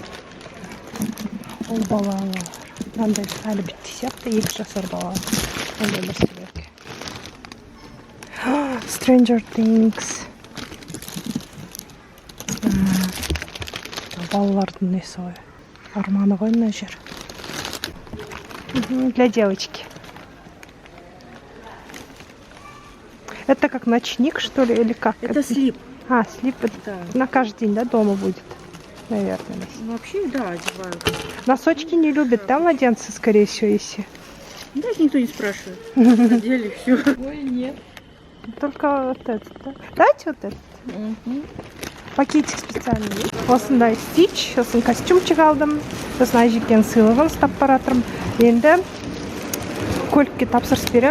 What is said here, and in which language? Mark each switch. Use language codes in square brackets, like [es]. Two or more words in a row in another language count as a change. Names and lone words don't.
[kk] Ол балалар. Мынандай әлі бітті сияқты, 2 жасар бала. Ондай бір себеп. Stranger Things. Балалардың несі ғой? Арманы ғой мына жер. [ru] Для девочки. Это как ночник, что ли, или как? Это слип. Слип. Да. На каждый день, да, дома будет, наверное. Ну, вообще, да, одеваю. Носочки не любят, да, младенцы, скорее всего, если? Да, никто не спрашивает. Надели все. Ой, нет. Только вот этот, да? Дайте вот этот. Пакетик специальный. [kk] Осындай стич, сосын костюмчик алдым. Сосын Айжекенің сыйлығын ұстап баратырмын. Енді көлікке тапсырыс берем.